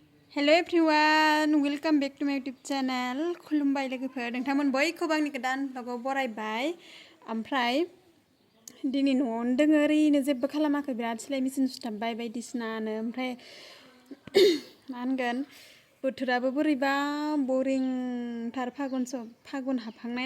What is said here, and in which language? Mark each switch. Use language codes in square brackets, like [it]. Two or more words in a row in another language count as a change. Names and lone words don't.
[en] Hello everyone, welcome back to my YouTube channel. [brx] खुलुमबाय लोगोफोर नोंथांमोन बयखौबो आंनि गोदान ब्लगाव बरायबाय। ओमफ्राय दिनै न'आवनो दोङो ओरैनो जेबो खालामाखै बिराद सिलाय मेचिन सुथाबबाय बायदिसिनानो ओमफ्राय मा होनगोन बोथोराबो बोरैबा बरिंथार फागुन हाबहांनाय